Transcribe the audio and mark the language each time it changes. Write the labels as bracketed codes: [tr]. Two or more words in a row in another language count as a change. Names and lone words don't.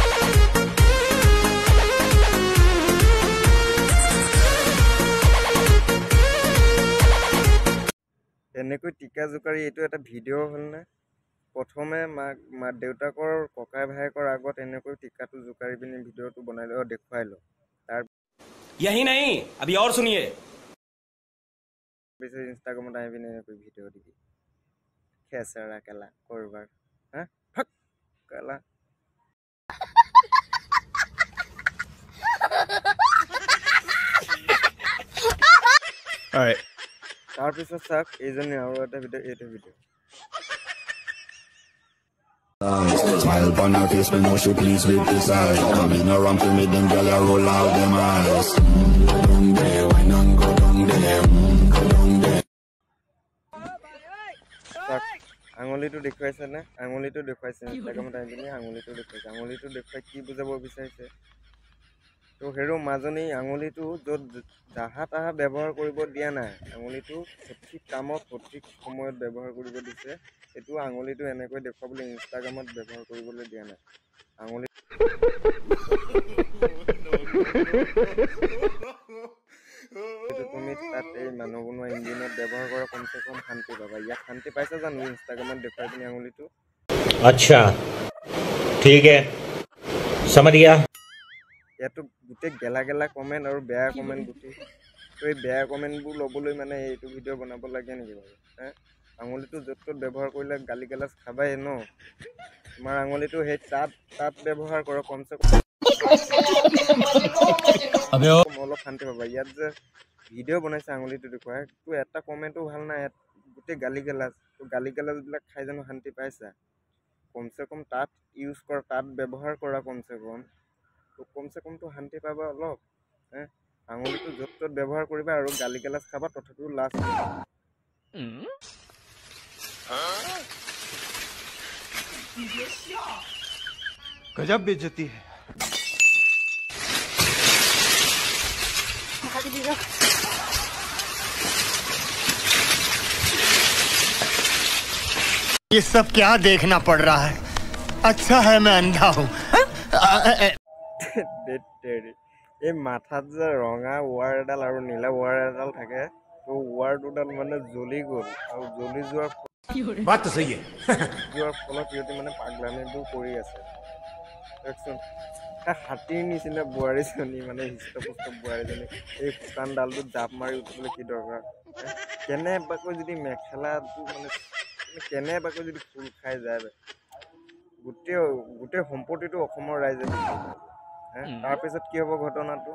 [as] এনেকৈ টিকা জোকাৰি এইটো এটা ভিডিঅ' হ'লনে? প্ৰথমে দেউতাকৰ ককাই ভায়েকৰ আগত এনেকৈ টিকাটো জোকাৰি পিনি ভিডিঅ'টো বনাই লৈ দেখুৱাই লওঁ। তাৰ [hi] यही नहीं अभी और सुनिए। [as] পিছত ইনষ্টাগ্ৰামত আহি পিনি এনেকৈ ভিডিঅ' দিবি, খেচেৰা কেলা কৰবাৰ, হা ফাক কেলা। তাৰপিছত চাওক এইজনী আৰু এটা ভিডিঅ', এইটো ভিডিঅ'। [jam] Smile upon her face, me know she pleased with this eyes. Coming around to me, them gyal a roll out them eyes. Go down there, why not go down there? Go down there. [as] আঙুলিটো দেখুৱাইছে নে? আঙুলিটো দেখুৱাইছে ইনষ্টাগ্ৰামত আহি পিনি আঙুলিটো দেখুৱাইছে। আঙুলিটো দেখুৱাই কি বুজাব বিচাৰিছে? তো হেৰো মাজনী আঙুলিটো য'ত যাহা তাহা ব্যৱহাৰ কৰিব দিয়া নাই, আঙুলিটো সঠিক কামত সঠিক সময়ত ব্যৱহাৰ কৰিব দিছে। এইটো আঙুলিটো এনেকৈ দেখুৱাবলৈ ইনষ্টাগ্ৰামত ব্যৱহাৰ কৰিবলৈ দিয়া নাই। আঙুলি তুমি তাত এই মানুহ বনোৱা ইঞ্জিনত ব্যৱহাৰ কৰা কমচে কম শান্তি পাবা। ইয়াত শান্তি পাইছা জানো ইনষ্টাগ্ৰামত দেখুৱাই পিনি আঙুলিটো? [hi] अच्छा ठीक है समझ गया। [as] ইয়াতো গোটেই গেলা গেলা কমেণ্ট আৰু বেয়া কমেণ্ট গোটেই। তো এই বেয়া কমেণ্টবোৰ ল'বলৈ মানে এইটো ভিডিঅ' বনাব লাগে নেকি বাৰু? আঙুলিটো য'ত ত'ত ব্যৱহাৰ কৰিলে গালি গালাজ খাবাই ন। তোমাৰ আঙুলিটো সেই তাত ব্যৱহাৰ কৰক কমচে কম অলপ শান্তি পাবা। ইয়াত যে ভিডিঅ' বনাইছে আঙুলিটো দেখুৱাই, তো এটা কমেণ্টো ভাল নাই, ইয়াত গোটেই গালি গালাজ। তো গালি গালাজবিলাক খাই জানো শান্তি পাইছা? কমচে কম তাত ইউজ কৰা, তাত ব্যৱহাৰ কৰা কমচে কম। তো কমচে কমটো শান্তি পাবা অলপ। আঙুলিটো য'ত ত'ত ব্যৱহাৰ কৰিবা আৰু গালি গালাজ খাবা, তথাপিও লাজ [hi] गजब बेइज्जती है। ये सब क्या देखना पड़ रहा है? अच्छा है मैं अंधा हूँ। [as] এই মাথাত যে ৰঙা ৱাৰ এডাল আৰু নীলা ৱাৰ এডাল থাকে, তো ৱাৰ দুডাল মানে জ্বলি গ'ল আৰু জ্বলি যোৱাৰ [hi] बात तो सही है। [as] ফলত সিহঁতে মানে পাগলামিবোৰ কৰি আছে। দেখচোন হাতীৰ নিচিনা বোৱাৰীজনী, মানে হৃষ্টপুষ্ট বোৱাৰীজনী এই শুকান ডালটোত জাপ মাৰি উঠিবলৈ কি দৰকাৰ? কেনেবাকৈ যদি মেখেলাটো মানে কেনেবাকৈ যদি ফুল খাই যায়, গোটেই সম্পত্তিটো অসমৰ ৰাইজে তাৰপিছত কি হ'ব ঘটনাটো?